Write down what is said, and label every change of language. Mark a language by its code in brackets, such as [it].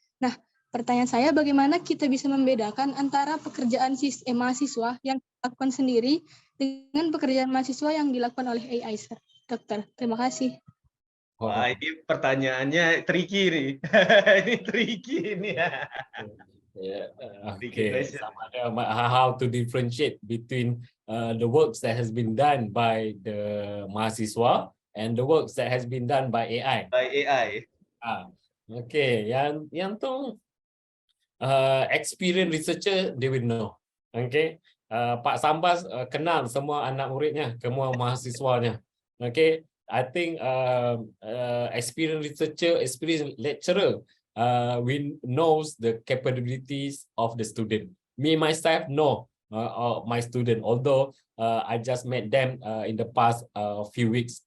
[id] Nah, pertanyaan saya, bagaimana kita bisa membedakan antara pekerjaan mahasiswa yang dilakukan sendiri dengan pekerjaan mahasiswa yang dilakukan oleh AI, Dokter? Terima kasih. Wah, ini pertanyaannya tricky nih. Ini tricky nih ya. [en] Okay, how to differentiate between the works that has been done by the mahasiswa and the works that has been done by AI. By AI. Okay, [id] yang tu [en] experienced researcher they will know. [id] Okay, Pak Sambas kenal semua anak muridnya, semua mahasiswanya. [en] Okay, I think experienced researcher, experienced lecturer we knows the capabilities of the student. Me myself know my student, although I just met them in the past few weeks.